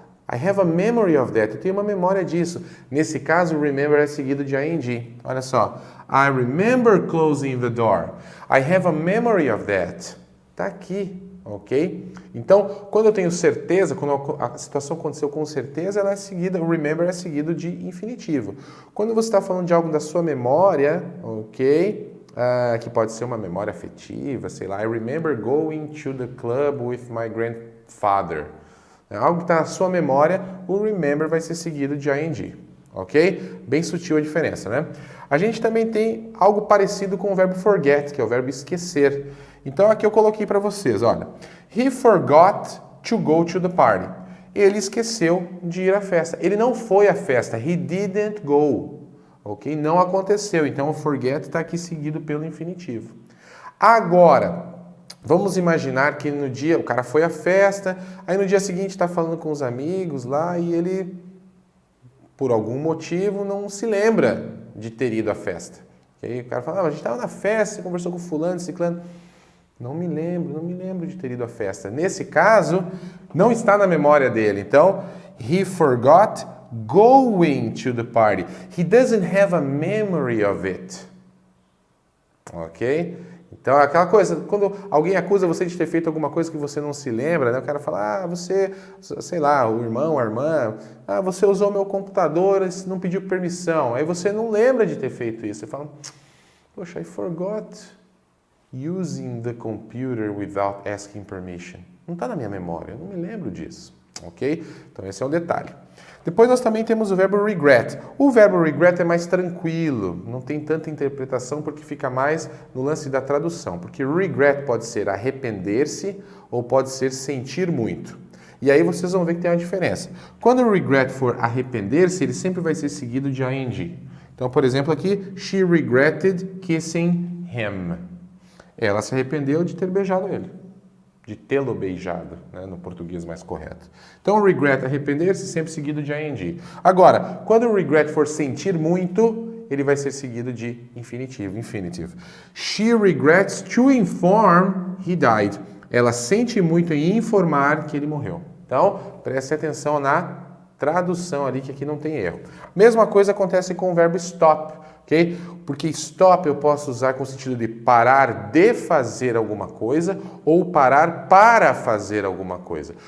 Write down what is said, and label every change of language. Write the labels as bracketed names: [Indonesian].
[English] I have a memory of that. [Portuguese] Eu tenho uma memória disso. Nesse caso, o remember é seguido de ing. Olha só. [English] I remember closing the door. I have a memory of that. [Portuguese] Está aqui, ok? Então, quando eu tenho certeza, quando a situação aconteceu com certeza, ela é seguida, o remember é seguido de infinitivo. Quando você está falando de algo da sua memória, ok? Que pode ser uma memória afetiva, sei lá. [English] I remember going to the club with my grandfather. [Portuguese] Algo que está na sua memória, o remember vai ser seguido de ing, ok? Bem sutil a diferença, né? A gente também tem algo parecido com o verbo forget, que é o verbo esquecer. Então aqui eu coloquei para vocês, olha. [English] He forgot to go to the party. [Portuguese] Ele esqueceu de ir à festa. Ele não foi à festa. [English] He didn't go. [Portuguese] Ok? Não aconteceu. Então o forget está aqui seguido pelo infinitivo. Agora, vamos imaginar que no dia, o cara foi à festa, aí no dia seguinte está falando com os amigos lá e ele, por algum motivo, não se lembra de ter ido à festa. E aí o cara fala, a gente estava na festa, você conversou com fulano, ciclano. Não me lembro de ter ido à festa. Nesse caso, não está na memória dele. Então, [English] he forgot going to the party. He doesn't have a memory of it. Ok? [Portuguese] Então, aquela coisa, quando alguém acusa você de ter feito alguma coisa que você não se lembra, né? O cara fala, você, sei lá, o irmão, a irmã, você usou meu computador, não pediu permissão. Aí você não lembra de ter feito isso. Você fala, poxa, [English] I forgot using the computer without asking permission. [Portuguese] Não está na minha memória, eu não me lembro disso. Ok? Então, esse é um detalhe. Depois nós também temos o verbo regret. O verbo regret é mais tranquilo, não tem tanta interpretação porque fica mais no lance da tradução. Porque regret pode ser arrepender-se ou pode ser sentir muito. E aí vocês vão ver que tem uma diferença. Quando o regret for arrepender-se, ele sempre vai ser seguido de ing. Então, por exemplo, aqui, [English] she regretted kissing him. [Portuguese] Ela se arrependeu de ter beijado ele. De tê-lo beijado, né, no português mais correto. Então, o regret, arrepender-se, sempre seguido de ing. Agora, quando o regret for sentir muito, ele vai ser seguido de infinitivo, infinitive. [English] She regrets to inform he died. [Portuguese] Ela sente muito em informar que ele morreu. Então, preste atenção na tradução ali, que aqui não tem erro. Mesma coisa acontece com o verbo stop, ok? Porque stop eu posso usar com o sentido de parar de fazer alguma coisa ou parar para fazer alguma coisa.